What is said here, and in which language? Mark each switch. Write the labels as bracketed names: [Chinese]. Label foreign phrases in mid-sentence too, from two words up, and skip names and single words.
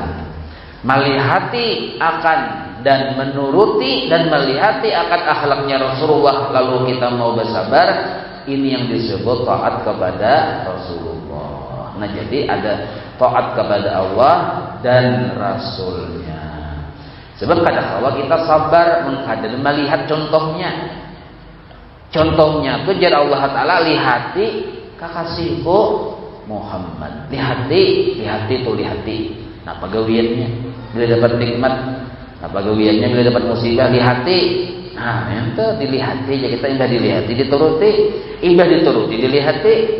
[Indonesian] Melihati akan dan menuruti dan melihati akan akhlaknya Rasulullah kalau kita mau bersabar, ini yang disebut taat kepada Rasulullah. Nah jadi ada taat kepada Allah dan Rasulnya. Sebab kadang-kadang kita sabar mengkader melihat contohnya. [Banjar] Contohnya itu jar Allah Ta'ala lihati kakasihku Muhammad. Lihati tuh lihati. Nah pagawiannya bila dapat nikmat, nah pagawiannya bila dapat musibah lihati. Nah itu dilihati aja kita indah dilihati dituruti, indah dituruti dilihati.